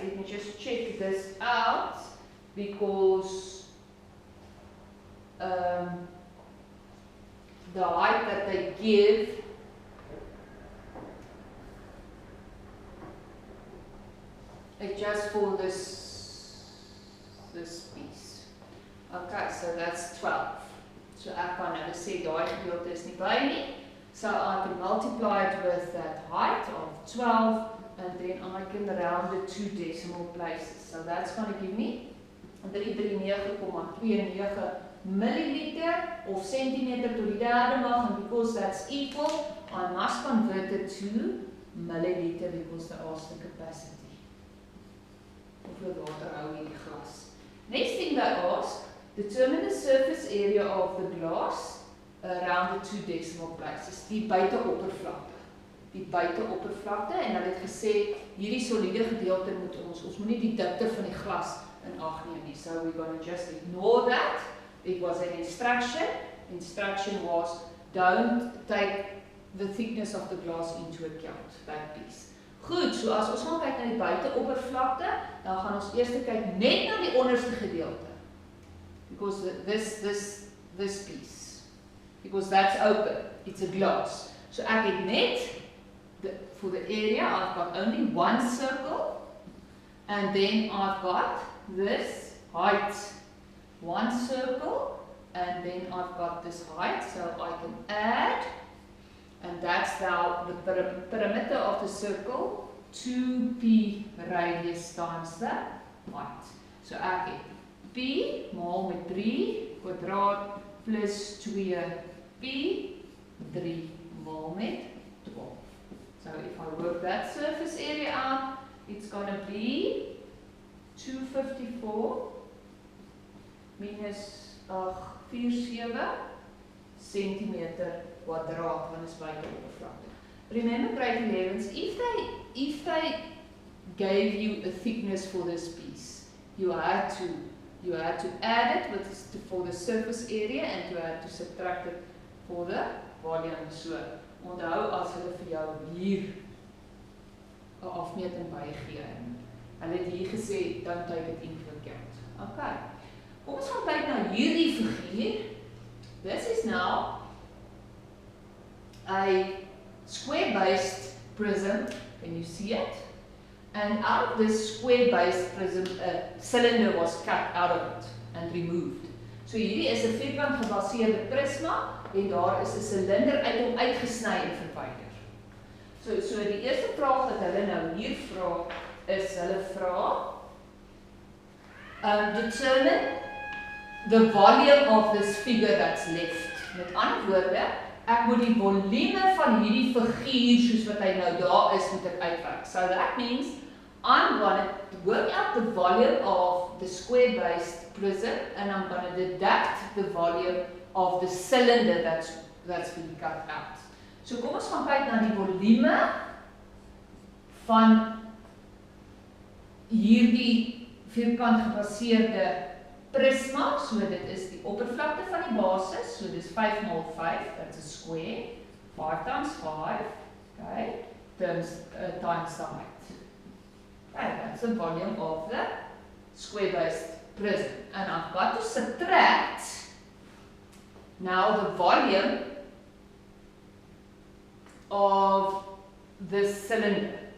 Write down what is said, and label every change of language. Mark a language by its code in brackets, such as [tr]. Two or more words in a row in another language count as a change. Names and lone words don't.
[en] Let me just check this out, because the height that they give is just for this piece. Okay, so that's 12. [af] So ek kan nou sê daai gedeelte is nie by nie. [en] So I can multiply it with that height of 12, and then I can round it 2 decimal places. So that's going to give me 339,29 milliliter of centimeter [af] to die derde mag, [en] and because that's equal, I must convert it to milliliter because they ask the capacity. [af] Hoeveel water hou hierdie glas? [en] Next thing they ask, determine the surface area of the glass around the 2 decimal places, [af] die buiteoppervlakte. Die buiteoppervlakte, en hulle het gesê, hierdie soliede gedeelte moet ons moet nie die dikte van die glas in ag neem nie. [en] So we're going to just ignore that. It was an instruction. Instruction was, don't take the thickness of the glass into account, that piece. [af] Goed, so as ons gaan kyk na die buiteoppervlakte, dan gaan ons eers kyk net na die onderste gedeelte. [en] Because this piece. Because that's open, it's a glass. [af] So ek het net, [en] for the area, I've got only 1 circle, and then I've got this height, 1 circle, and then I've got this height, so I can add, and that's now the perimeter of the circle, 2p radius times the height. [af] So ek het p maal met 3 kwadraat plus 2p, 3 maal met 12. [en] So if I work that surface area out, it's going to be 254 minus 47 [af] centimeter kwadraat, want is buite oppervlakte. [en] Remember, grade 11s, if they gave you a thickness for this piece, you had to add it for the surface area and you had to subtract it for the volume. So, [af] onthou as hulle vir jou hier 'n afmeting bygee. Hulle het hier gesê, [en] don't take it into account. Okay. [af] Kom ons gaan kyk na hierdie figuur. [en] This is now a square-based prism. Can you see it? And out of this square-based prism, a cylinder was cut out of it and removed. [af] So hierdie is 'n vierkant gebaseerde prisma en daar is 'n silinder uit hom uitgesny en verwyder. So die eerste vraag wat hulle nou hier vra is, hulle vra [en] determine the volume of this figure that's left. [af] Met ander woorde, ek moet die volume van hierdie figuur soos wat hy nou daar is, moet ek uitwerk. [en] So that means I'm going to work out the volume of the square-based prism and I'm going to deduct the volume of the cylinder that's been cut out. [af] So kom ons gaan kyk na die volume van hierdie vierkant gebaseerde prisma. So dit is die oppervlakte van die basis. So dit is 5 x 5, [en] that's a square. 5 times 5, okay, times the height. Okay, that's the volume of the square-based prism. And I've got to subtract now the volume of the cylinder.